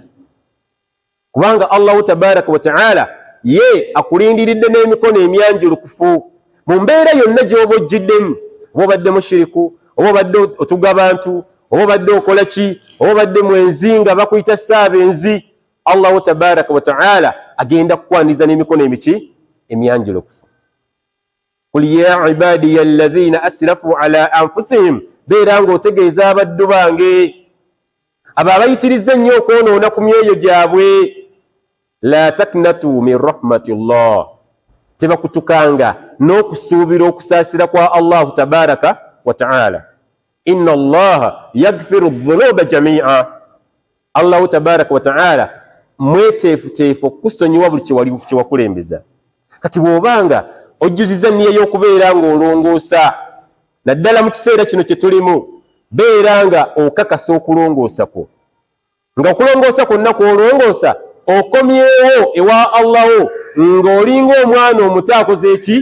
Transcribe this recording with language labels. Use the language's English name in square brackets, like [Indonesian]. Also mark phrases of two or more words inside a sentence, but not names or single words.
[Ganda] Kubanga [Arabic] الله تبارك وتعالى [Ganda] ye akulindiridde n'emikono emyanjulukufu mu mbeera yonna gy'oba ojjiddemu. Oba obadde mushiriku, oba obadde otuga abantu, oba obadde okola ki, oba obadde mwenzi nga bakuyita ssaabenzi, [Arabic] الله تبارك وتعالى [Ganda] agenda kukwaniza n'emikono emiki? Emyanjulukufu. [Arabic] قل يا عبادي الذين أسرفوا على أنفسهم, [Ganda] beera ng'otegeeza abaddu bange abo abayitiriza ennyo okwonoona ku myoyo gyabwe, [Arabic] لا تقنطوا من رحمة الله, [Ganda] tebakutukanga n'okusuubira okusaasira kwa [Arabic] الله تبارك وتعالى. إن الله يغفر الذنوب جميعا, [Ganda] Allahu tabaraka wa ta'ala mweteefuteefu okusonyiwa buli kye wakulembeza. Kati bw'obanga ojjuziza nniya y'okubeera ng'olongoosa, naddala mu kiseera kino kye tulimu, beera nga okakasa okulongoosa kwo, nga okulongoosa kwonna kw'olongoosa okomyewo ewa Allahu ng'olinga omwana omuto akoze eki?